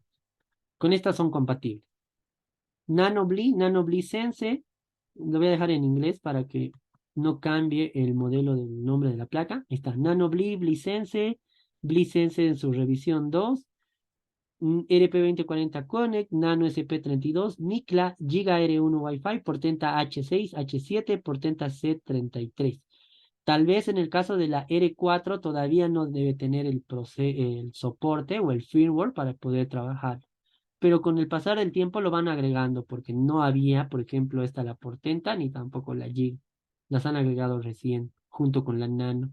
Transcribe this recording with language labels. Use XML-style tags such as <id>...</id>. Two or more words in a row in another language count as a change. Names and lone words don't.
<es>Con estas son compatibles. NanoBli Sense, lo voy a dejar en inglés para que no cambie el modelo del nombre de la placa. Ahí está, NanoBli Sense, Sense en su revisión 2. RP2040 Connect, Nano SP32, Micla, Giga R1 Wi-Fi, Portenta H6, H7, Portenta C33. Tal vez en el caso de la R4 todavía no debe tener el soporte o el firmware para poder trabajar. Pero con el pasar del tiempo lo van agregando porque no había, por ejemplo, esta la Portenta ni tampoco la Giga. Las han agregado recién junto con la Nano.</es>